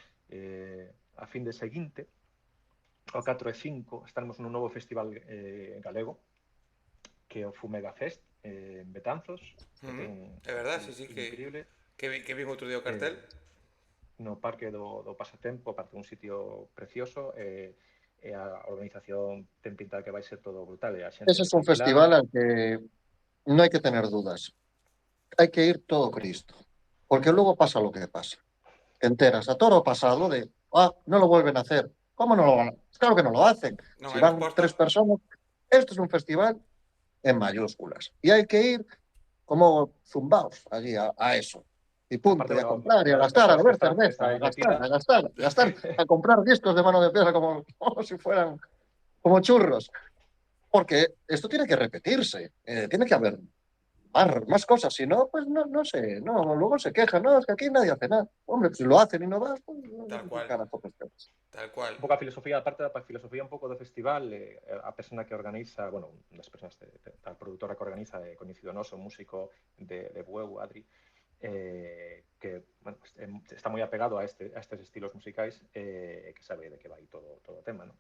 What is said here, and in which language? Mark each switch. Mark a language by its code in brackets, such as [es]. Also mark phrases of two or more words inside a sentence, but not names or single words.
[gl] A fin de seguinte, o 4 e 5, estaremos nun novo festival galego, que é o Fumega Fest, en Betanzos, que ten É verdad, sí, increíble. que vin outro día o cartel. No Parque do Pasatempo, aparte un sitio precioso, e a organización ten pinta que vai ser todo brutal. E a xente [es] Ese es un festival al que no hay que tener dudas. Hay que ir todo Cristo. Porque luego pasa lo que pasa. Te enteras a toro pasado de, no lo vuelven a hacer. ¿Cómo no lo van a hacer? Claro que no lo hacen. [gl] Non Si hai van resposta. [es] 3 personas, esto es un festival en mayúsculas. Y hay que ir como zumbaos allí a eso. Y punto, y a comprar, y a gastar, a beber cerveza, a gastar, a comprar discos de mano de piedra como si fueran como churros. Porque esto tiene que repetirse, tiene que haber más cosas, si no, pues no sé, no, luego se quejan, no, es que aquí nadie hace nada. Hombre, pues si lo hacen y no vas, pues Tal cual. carajo, pues, Tal cual. [gl] Un pouco a filosofía, aparte da filosofía un pouco do festival, a persona que organiza, bueno, das persoas da produtora que organiza, coñecido noso, músico de Bueu, Adri, que bueno, está moi apegado a estes estilos musicais, que sabe de que vai todo o tema, ¿no?